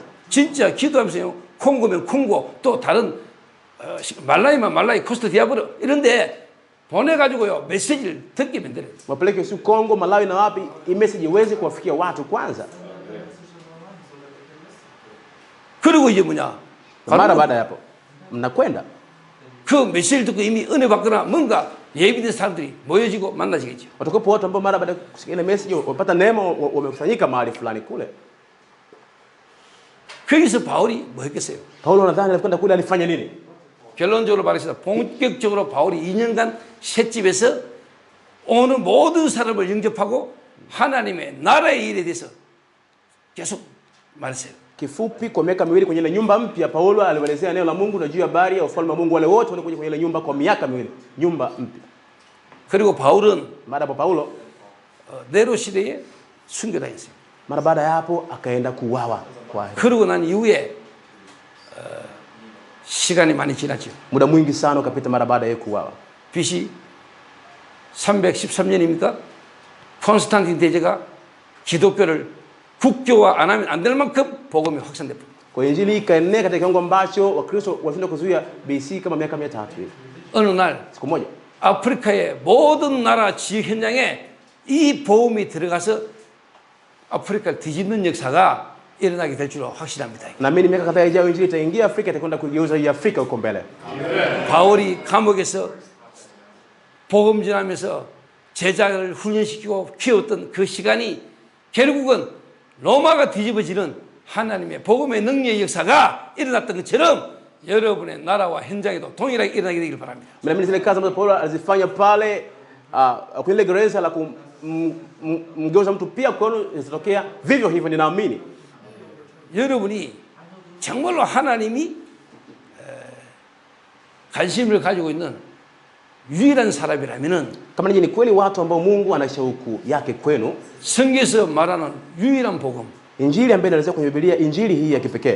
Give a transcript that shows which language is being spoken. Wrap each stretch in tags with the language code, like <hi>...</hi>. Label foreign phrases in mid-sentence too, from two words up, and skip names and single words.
<ko>진짜 기도하면서요. 콩고면 콩고 또 다른 말라이면 말라이 코스트 디아브로 이런데 보내가지고요 메시지를 듣게 만들어요.</ko> <sw>Wapeleke si Kongo, Malawi na wapi, hii message iweze kuwafikia watu kwanza.</sw> <ko>그리고 이제 뭐냐?</ko> <sw>Mara baada ya hapo mnakwenda</sw> <ko>그 메시지를 듣고 이미 은혜 받거나 뭔가 예비된 사람들이 모여지고 만나지겠죠.</ko> <sw>watakuwepo watu ambao mara baada ya kusikia ile message wapata neema, wamekusanyika mahali fulani kule.</sw> <ko>거기서 바울이 뭐 했겠어요?</ko> <sw>Paulo nadhani alikwenda kule alifanya nini?</sw> <ko>결론적으로 말해서 본격적으로 바울이 2년간 셋집에서 오는 모든 사람을 영접하고 하나님의 나라의 일에 대해서 계속 말했어요.</ko> <sw>Kifupi, kwa miaka miwili kwenye ile nyumba mpya Paulo alielezea neno la Mungu na juu ya habari ya ufalme wa Mungu. Wale wote walikuja kwenye ile nyumba kwa miaka miwili, nyumba mpya.</sw> <ko>그리고 바울은</ko> <sw>Baada ya Paulo,</sw> <ko>네로 시대에 순교당했어요.</ko> <sw>mara baada ya hapo akaenda kuuawa. Kwa</sw> <ko>그러고 난 이후에 시간이 많이 지났죠.</ko> <sw>muda mwingi sana ukapita mara baada ya kuuawa.</sw> <ko>BC 313년입니까? 콘스탄틴 대제가 기독교를 국교화 안 하면 안 될 만큼 복음이 확산됐습니다.</ko> <sw>Kwa injili ikaenea katika kiwango ambacho Wakristo walishindwa kuzuia BC kama miaka 300 hivi.</sw> <ko>어느 날</ko> <sw>Siku moja</sw> <ko>아프리카의 모든 나라 지역 현장에 이 복음이 들어가서 아프리카를 뒤집는 역사가 일어나게 될 줄로 확신합니다.</ko> <sw>naamini miaka kadhaa ijayo injili itaingia Afrika, itakwenda kuigeuza hii Afrika huko mbele.</sw> <ko>바울이 감옥에서 복음 전하면서 제자를 훈련시키고 키웠던 그 시간이 결국은 로마가 뒤집어지는 하나님의 복음의 능력의 역사가 일어났던 것처럼 여러분의 나라와 현장에도 동일하게 일어나게 되길 바랍니다.</ko> <sw>Naamini zile kazi ambazo Paulo alizifanya pale kwenye ile gereza la kumgeuza mtu pia kwenu zitokea vivyo hivyo, ninaamini.</sw> <ko>여러분이 정말로 하나님이 관심을 가지고 있는 유일한 사람이라면은</ko> <sw>Kama ninyi ni kweli watu ambao Mungu ana shauku yake kwenu,</sw> <ko>성경에서 말하는 유일한 복음,</ko> <sw>injili ambayo inaelezwa kwenye Biblia, injili hii ya kipekee,</sw>